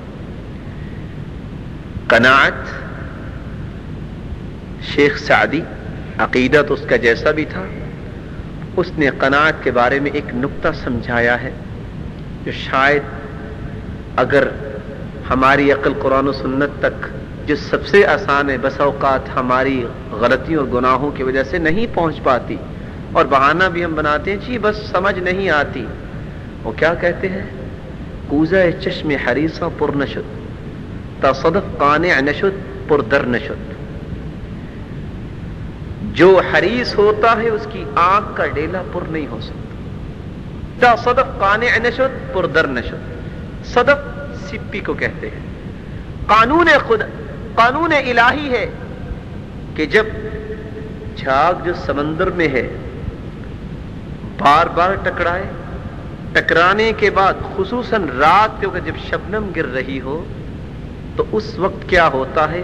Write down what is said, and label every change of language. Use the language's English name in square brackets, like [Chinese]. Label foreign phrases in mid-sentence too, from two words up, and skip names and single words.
[Urdu] قناعت، شیخ سعدی عقیدہ تو اس کا جیسا بھی تھا، اس نے قناعت کے بارے میں ایک نکتہ سمجھایا ہے جو شاید اگر ہماری عقل قرآن و سنت تک جو سب سے آسان ہے، بس اوقات ہماری غلطیوں اور گناہوں کی وجہ سے نہیں پہنچ پاتی، اور بہانہ بھی ہم بناتے ہیں جی بس سمجھ نہیں آتی. وہ کیا کہتے ہیں؟ [Persian] کوزہ چشم حریصہ پر نشد تا صدف قانع نشد پر در نشد. [Urdu] جو حریص ہوتا ہے اس کی آنکھ کا ڈیلا پر نہیں ہو سکتا. [Persian] تا صدف قانع نشد پر در نشد. [Urdu] صدف سپی کو کہتے ہیں. قانون الہی ہے کہ جب جھاگ جو سمندر میں ہے بار بار ٹکرائے، ٹکرانے کے بعد خصوصاً رات کے وقت جب شبنم گر رہی ہو تو اس وقت کیا ہوتا ہے؟